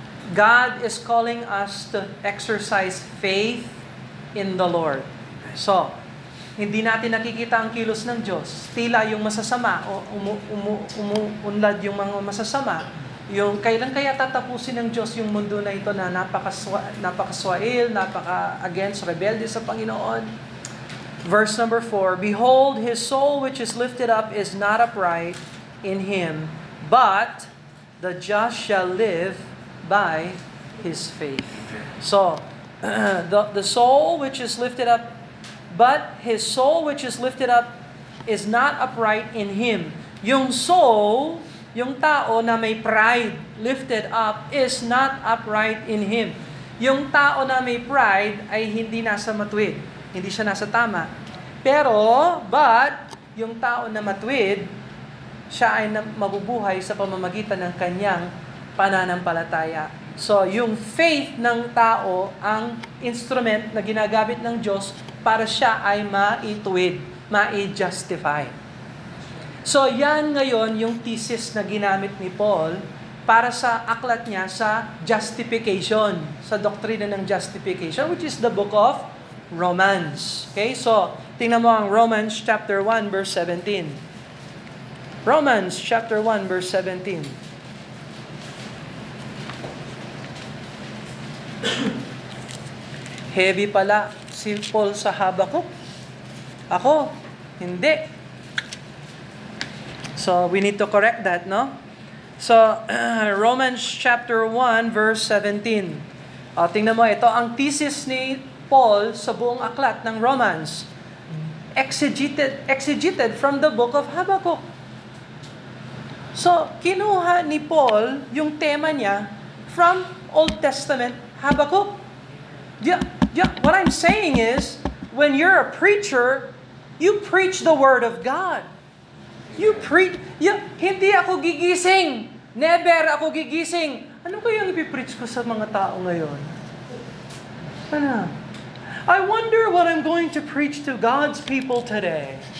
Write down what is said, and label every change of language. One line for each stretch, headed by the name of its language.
English: God is calling us to exercise faith in the Lord.
Filipino: So, hindi natin nakikita ang kilos ng Diyos. Tila yung masasama o umuunlad yung mga masasama. Yung kailan kaya tatapusin ng Diyos yung mundo na ito na napakaswail, napaka-against, rebelde sa Panginoon.
English: Verse number 4, Behold, his soul which is lifted up is not upright in him, but the just shall live by his faith. So, the soul which is lifted up, but his soul which is lifted up is not upright in him. Yung soul,
Filipino: yung tao na may
English: pride, lifted up, is not upright in him.
Filipino: Yung tao na may pride ay hindi nasa matuwid. Hindi siya nasa tama. Pero, but, yung tao na matuwid, siya ay mabubuhay sa pamamagitan ng kanyang pananampalataya. So, yung faith ng tao ang instrument na ginagamit ng Diyos para siya ay maituwid, ma-justify. So, yan ngayon yung thesis na ginamit ni Paul para sa aklat niya sa justification, sa doktrina ng justification,
English: which is the book of Romans.
Filipino: Okay? So, tingnan mo ang Romans chapter 1 verse 17.
English: Romans chapter 1 verse 17.
Filipino: Heavy pala si Paul sa Habakuk. Ako, hindi.
English: So, we need to correct that, no? So, Romans chapter 1 verse 17.
Filipino: Tingnan mo, ito ang thesis ni Paul sa buong aklat ng Romans.
English: Exegeted from the book of Habakkuk.
Filipino: So, kinuha ni Paul yung tema niya
English: from Old Testament Habakkuk. What I'm saying is, when you're a preacher, you preach the Word of God. You preach,
Filipino: hindi ako gigising. Never ako gigising. Ano kaya ang ipipreach ko sa mga tao ngayon? Ano?
English: I wonder what I'm going to preach to God's people today.